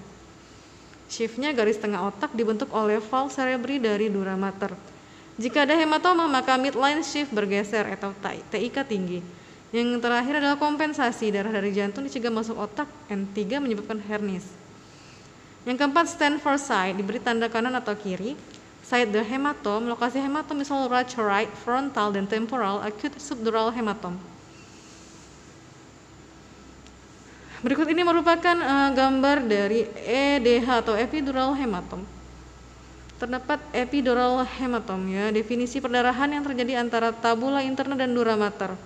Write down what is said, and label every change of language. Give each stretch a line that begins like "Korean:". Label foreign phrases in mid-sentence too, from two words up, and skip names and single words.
Indonesian: Shiftnya garis tengah otak dibentuk oleh valve cerebri dari dura mater. Jika ada hematoma maka
English: midline shift
Indonesian: bergeser atau TIK tinggi. Yang terakhir adalah kompensasi, darah dari jantung dicegah masuk otak. N3 menyebabkan hernias. Yang keempat
English: stand for side,
Indonesian: diberi tanda kanan atau kiri.
English: Side the hematom,
Indonesian: lokasi hematom misal right, frontal, dan temporal,
English: acute subdural hematom.
Indonesian: Berikut ini merupakan gambar dari EDH atau epidural hematom. Terdapat epidural hematom ya, definisi perdarahan yang terjadi antara tabula interna dan dura mater.